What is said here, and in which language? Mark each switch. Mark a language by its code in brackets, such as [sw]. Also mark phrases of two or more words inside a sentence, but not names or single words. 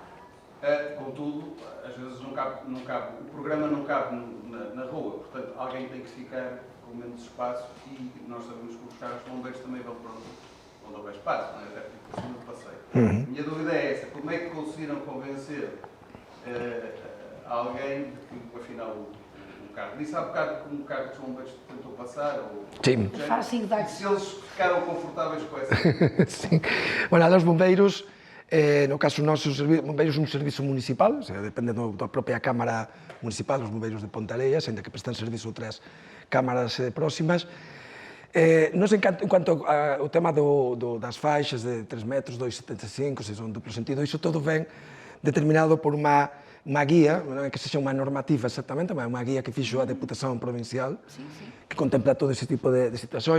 [pt] Contudo, às vezes não cabe, o programa não cabe na rua, portanto alguém tem que ficar com menos espaço e nós sabemos que os carros bombeiros também vão para onde houver espaço, não é? Até porque por cima do passeio. Minha dúvida é essa, como é que conseguiram convencer alguém de que afinal um carro, disse há bocado que um carro dos bombeiros tentou passar, ou Sim. se eles ficaram confortáveis com essa? Sim. [gl] Bueno, os bombeiros, no caso nosos bombeiros un servizo municipal, depende da propia Cámara Municipal, os bombeiros de Pontareas, ainda que prestan servizo outras cámaras próximas. Nos en cuanto ao tema das faixas de 3 metros, 2,75, se son duplo sentido, iso todo ven determinado por unha guía, non é que sexa unha normativa exactamente, mas unha guía que fixo a Deputación Provincial, que contempla todo ese tipo de situacións.